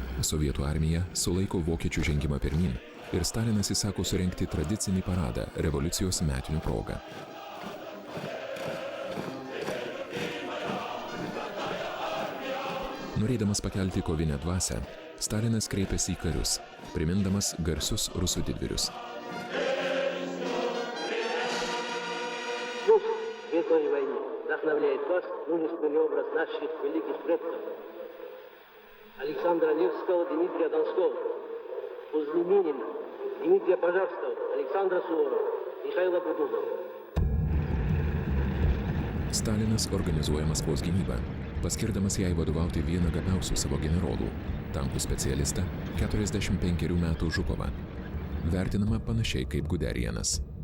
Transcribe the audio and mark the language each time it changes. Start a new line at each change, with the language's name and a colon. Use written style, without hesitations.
Lithuanian: Sovietų armija sulaiko vokiečių žengimą pirmyn ir Stalinas įsako surengti tradicinį paradą revoliucijos metinių proga. Norėdamas pakelti kovinę dvasią, Stalinas kreipėsi į karius, primindamas garsius rusų didvyrius.
Russian: Светлой войне вдохновляет вас мужественный образ наших великих предков Александра Невского, Дмитрия Донского, Кузьминина, Дмитрия Пожарского, Александра Суворова, Михаила Кутузова.
Lithuanian: Stalinas organizuoja Maskvos gynybą, paskirdamas jai vadovauti vieną gabiausių savo generolų, tankų specialistą, 45 metų Žukovą, vertinama panašiai kaip Guderianas.